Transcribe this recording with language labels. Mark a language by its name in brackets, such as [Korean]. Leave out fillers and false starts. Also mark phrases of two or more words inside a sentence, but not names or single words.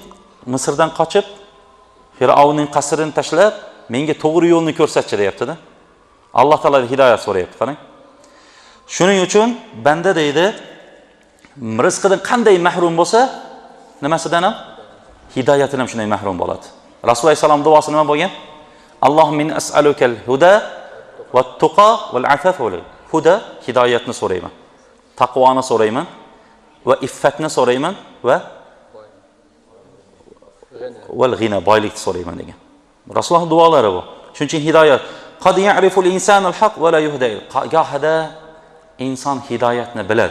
[Uzbek] Misrdan qochib, Fir'avnning qasrini tashlab, menga to'g'ri yo'lni ko'rsatchi deyapti-da. Alloh taolo hidoyat so'rayapti, qarang. Shuning uchun banda deydi, rizqidan qanday mahrum bo'lsa, nimasidan ham? Hidoyatidan ham shunday mahrum bo'ladi. Rasululloh alayhisalom duosi nima bo'lgan? [Arabic] اللهم إني أسألك الهدى والتقى والعفاف والهدى, [Uzbek] hidoyatni so'rayman. Taqvoni so'rayman va iffatni so'rayman va [Arabic] والغنى, [Uzbek] boylikni so'rayman degan. Rasululloh duolari bu. Shuning uchun hidoyat [Arabic] قد يعرف الإنسان الحق ولا يهدى. [Uzbek] Gohida inson hidoyatni biladi.